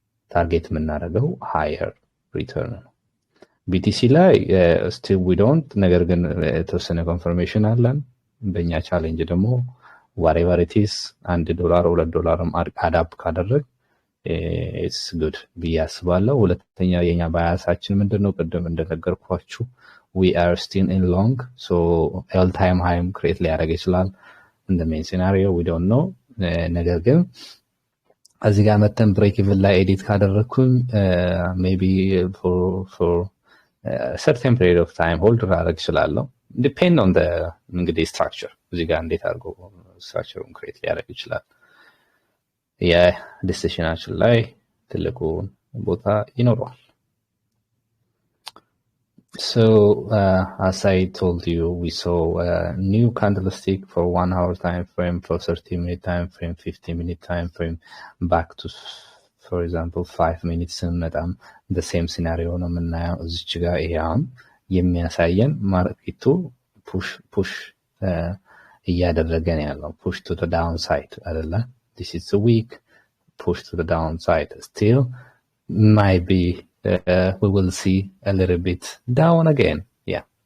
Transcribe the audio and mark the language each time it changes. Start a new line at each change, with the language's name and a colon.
Amharic: ታርጌት የምናደርገው
English: higher return
Amharic: ነው። BTC ላይ
English: still we don't
Amharic: ነገር ግን የተወሰነ ኮንፈርሜሽን አለን። በእኛ ቻሌንጅ ደግሞ
English: whatever it is
Amharic: $1 $2 አዳፕ ካደረግ
English: it's good
Amharic: ብዬ አስባለሁ። ሁለተኛ የኛ ባያሳችን ምንድነው? ቅድም እንደነገርኳችሁ
English: we are still in long so all time high create
Amharic: ሊያደርግ ይችላል
English: in the main scenario we don't know።
Amharic: ነገር ግን እዚህ ጋር መተን ብሬክ ኢቭን ላይ ኤዲት ካደረኩኝ
English: maybe for certain period of time hold
Amharic: ላደርግ ይችላል።
English: depend on the
Amharic: እንግዲህ structure እዚህ ጋር እንዴት አድርጎ structure-ን create ሊያደርግ ይችላል። የዲሲሽናችን ላይ ትልቁ ቦታ ይኖረዋል።
English: So as I told you, we saw a new candlestick for 1 hour time frame, for 30-minute time frame, 50-minute time frame, back to for example 5 minutes
Amharic: ስንመጣም
English: the same scenario
Amharic: ነው የምናየው። እዚች ጋር ይሄ አሁን የሚያሳየን ማርኬቱ ፑሽ እያደረገ ነው ያለው
English: push to the downside
Amharic: አይደለ?
English: This is a weak push to the downside. Still might be we will see a little bit down again. Yeah.